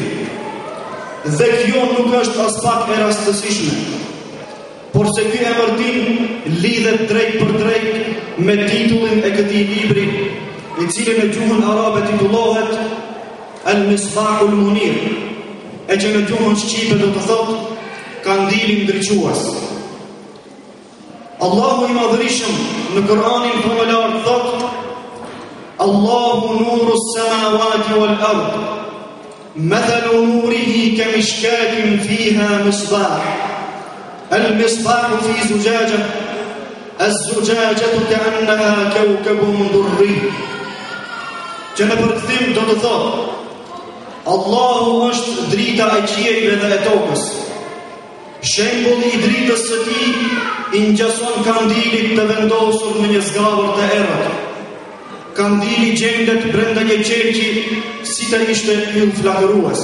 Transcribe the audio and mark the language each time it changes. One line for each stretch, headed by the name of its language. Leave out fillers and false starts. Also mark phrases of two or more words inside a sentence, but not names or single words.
Albanian: Dhe kjo nuk është as pak e rastësishme, por se ky emërtim lidhet drejt për drejt me titullin e këtij libri, I cili në gjuhën arabe titullohet Al-Misbahul Munir, e që në gjuhën shqipe do të thotë Kandili ndriçues. Allahu I madhërisëm në Kur'anin famëlar thotë:
Arabic: الله نور السماوات والأرض مثل نوره كمشكاة فيها مصباح المصباح في زجاجة الزجاجة كأنها كوكب دري.
Albanian: Që në përkthim do të thotë: Allahu është drita e qiejve dhe e tokës. Shembulli I dritës së tij I ngjason kandilit të vendosur në një zgavër të errët. Kandili gjendet brenda një qelqi si të ishte yll flakërues.